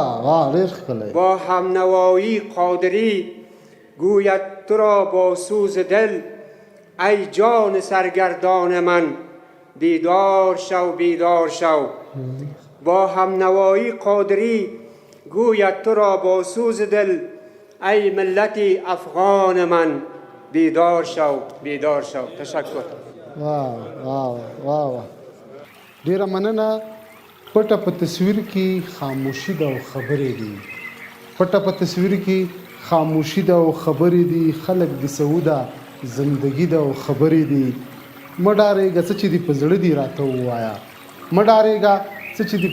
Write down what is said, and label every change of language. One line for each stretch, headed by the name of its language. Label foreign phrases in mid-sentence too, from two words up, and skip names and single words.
Persian: با همنوایی قادری گوید تو را با سوز دل ای جان سرگردان من بیدار شو بیدار شو با همنوایی قادری گوید تو را با سوز دل ای ملت افغان من بیدار شو بیدار شو تشکر
Pashto: واه واه واه ډیره مننه پټه په تصویر کې خاموشي ده او خبرې دي پټه په تصویر کې خاموشي ده او خبرې دي خلک د سعوده زندگی ده او خبرې دي مډارېږه څه چې دې په زړه دي راته ووایه مډارېږه څه چې دې